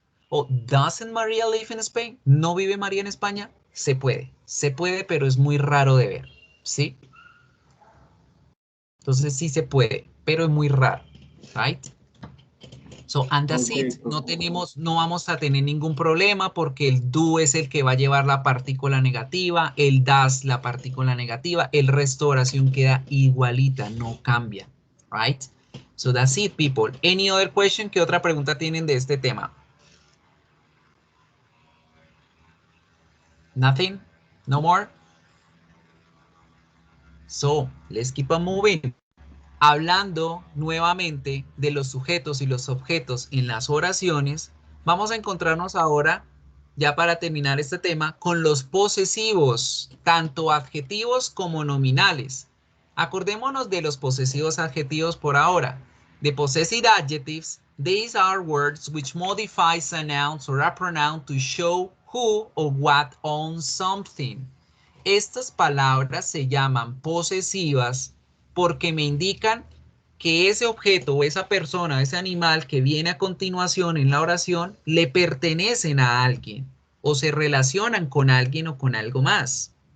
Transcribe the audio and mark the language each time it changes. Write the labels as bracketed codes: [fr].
[en] O doesn't Maria live in Spain? [es] ¿No vive María en España? Se puede, pero es muy raro de ver, ¿sí? Entonces sí se puede, pero es muy raro, [en] right? So, and that's it. [es] No vamos a tener ningún problema porque el do es el que va a llevar la partícula negativa, el das la partícula negativa, el resto de oración queda igualita, no cambia, [en] right? So that's it, people. Any other question? [es] ¿Qué otra pregunta tienen de este tema? [en] Nothing? No more? So, let's keep on moving. [es] Hablando nuevamente de los sujetos y los objetos en las oraciones, vamos a encontrarnos ahora, ya para terminar este tema, con los posesivos, tanto adjetivos como nominales. Acordémonos de los posesivos adjetivos por ahora. [en] The possessive adjectives, these are words which modifies a noun or a pronoun to show who or what owns something. [es] Estas palabras se llaman posesivas porque me indican que ese objeto o esa persona, ese animal que viene a continuación en la oración, le pertenecen a alguien o se relacionan con alguien o con algo más.